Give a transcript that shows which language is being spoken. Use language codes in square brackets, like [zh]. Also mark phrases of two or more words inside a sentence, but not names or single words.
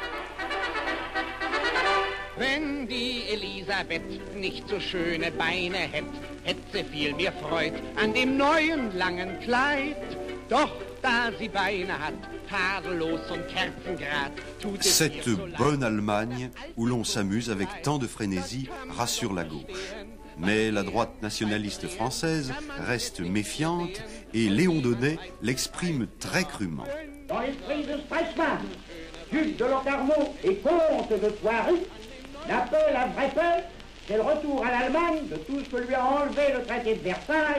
[de] Wenn die Elisabeth nicht so schöne Beine hätt sie viel mehr Freud an dem neuen langen Kleid. Doch da sie Beine hat, tadellos und kerzengrad, tut es ihr [fr] Cette [de] so leid. [fr] bonne Allemagne où l'on s'amuse avec tant de frénésie rassure la gauche. Mais la droite nationaliste française reste méfiante et Léon Daunet l'exprime très crûment. Dans l'esprit de Stresemann, duc de Locarno et comte de Thoiry, la paix, la vraie paix, c'est le retour à l'Allemagne de tout ce que lui a enlevé le traité de Versailles.